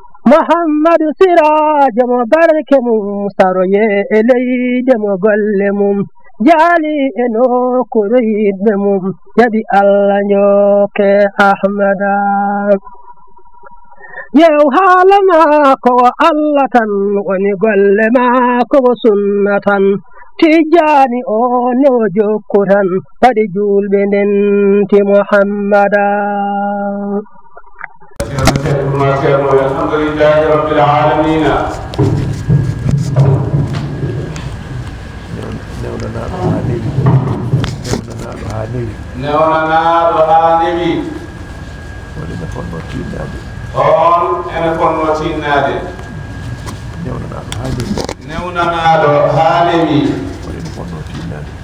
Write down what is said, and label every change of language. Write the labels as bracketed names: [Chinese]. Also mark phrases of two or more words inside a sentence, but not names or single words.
[Fula] Muhammadu Sirajo mo barke mum, saroye e leyde mo golle mum, jaali e nokkuure yidɓe mum, jaɓi Allah njooke Ahmada. Yew haala maako o Allah tan woni golle maako o sunna tan, Tijjaani o ne o jokku tan, waɗi julɓe ndenti Muhammada. [Arabic] الحمد لله رب العالمين. [Fula] Newnanaɗo ha newi. Newnanaɗo ha newi. Newnanaɗo ha newi. On ene fonno tinnade. On ene fonno tinnade. Newnanaɗo ha newi. Newnanaɗo ha newi. On ene fonno tinnade.